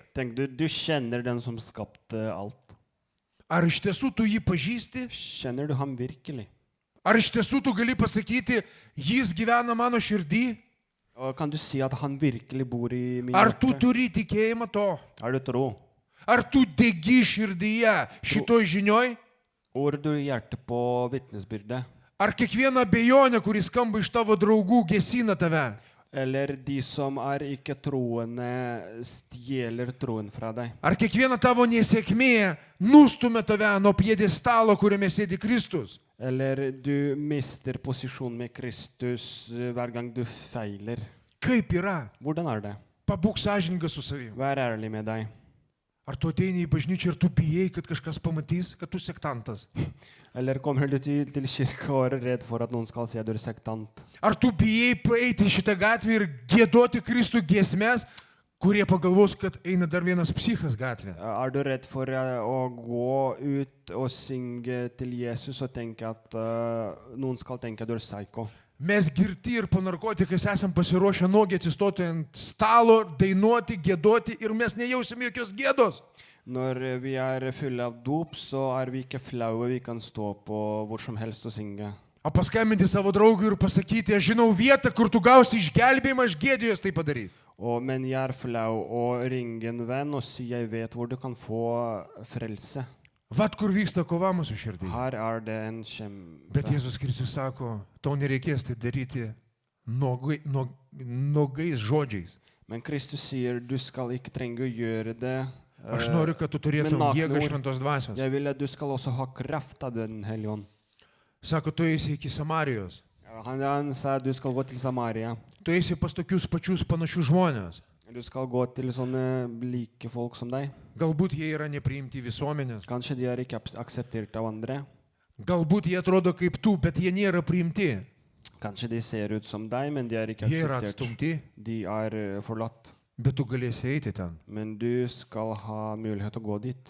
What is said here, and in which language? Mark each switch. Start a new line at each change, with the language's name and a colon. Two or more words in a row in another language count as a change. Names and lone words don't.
Norwegian: Tenk, du kjenner den som skapte alt.
Lithuanian: Ar iš tiesų tu jį pažįsti?
Norwegian: Kjenner du ham virkelig?
Lithuanian: Ar iš tiesų tu gali pasakyti, jis gyvena mano širdį?
Norwegian: Og kan du si at han virkelig bor i min
Lithuanian: Ar tu
Norwegian: hjerte?
Lithuanian: turi tikėjimą to?
Norwegian: Har du tro?
Lithuanian: Ar tu degi širdyje šitoj žinioj?
Norwegian: Or du hjerte på vittnesbyrde?
Lithuanian: Ar kiekviena abejonė, kuris skamba iš tavo draugų, gesina tave?
Norwegian: Eller de som ikke troende stjeler troen fra deg?
Lithuanian: Ar kiekviena tavo nesėkmė nustumia tave nuo pjedestalo, kuriame sėdi Kristus?
Norwegian: Eller du mister posisjon med Kristus hver gang du feiler?
Lithuanian: Kaip yra?
Norwegian: Hvordan er det?
Lithuanian: Pabūk sąžiningas su savimi.
Norwegian: Vær ærlig med deg.
Lithuanian: Ar tu ateini į bažnyčią ir tu bijai, kad kažkas pamatys, kad tu sektantas?
Norwegian: Eller kommer du til kirka og er redd for at noen skal si at du er sektant?
Lithuanian: Ar tu bijai praeiti šitą gatvę ir gėdoti Kristų giesmes, kurie pagalvos, kad eina dar vienas psichas gatvė?
Norwegian: Er du redd for å gå ut og synge til Jesus og tenke at noen skal tenke at du er psyko?
Lithuanian: Mes girti ir po narkotikais esam pasiruošę nuogiai atsistoti ant stalo, dainuoti, gėdoti ir mes nejausim jokios gėdos.
Norwegian: Når vi er fulle av dop, så er vi ikke flaue, vi kan stå på hvor som helst og synge.
Lithuanian: O paskambinti savo draugui ir pasakyti, aš žinau vietą, kur tu gausi išgelbėjimą, aš gėdėjus tai padaryti.
Norwegian: Men jeg er flau og ringe en venn og si jeg vet hvor du kan få frelse.
Lithuanian: Vat kur vyksta kova mūsų širdį.
Norwegian: Her er det en kjempe.
Lithuanian: Bet Jėzus Kristus sako, tau nereikės tai daryti nuogais žodžiais.
Norwegian: Men Kristus sier du skal ikke trenge å gjøre det.
Lithuanian: Aš noriu, kad tu turėtum jėgą šventos dvasios.
Norwegian: Jeg vil at du skal også ha kraft av den hellige ånd.
Lithuanian: Sako, tu eisi iki Samarijos.
Norwegian: Han sa du skal gå til Samaria.
Lithuanian: Tu eisi pas tokius pačius panašius žmonės.
Norwegian: Du skal gå til sånne like folk som deg.
Lithuanian: Galbūt jie yra nepriimti visuomenės.
Norwegian: Kanskje de er ikke akseptert av andre.
Lithuanian: Galbūt jie atrodo kaip tu, bet jie nėra priimti.
Norwegian: Kanskje de ser ut som deg, men de er ikke
Lithuanian: Jie yra
Norwegian: akseptert.
Lithuanian: atstumti,
Norwegian: De er forlatt.
Lithuanian: bet tu galėsi eiti ten.
Norwegian: Men du skal ha mulighet til å gå dit.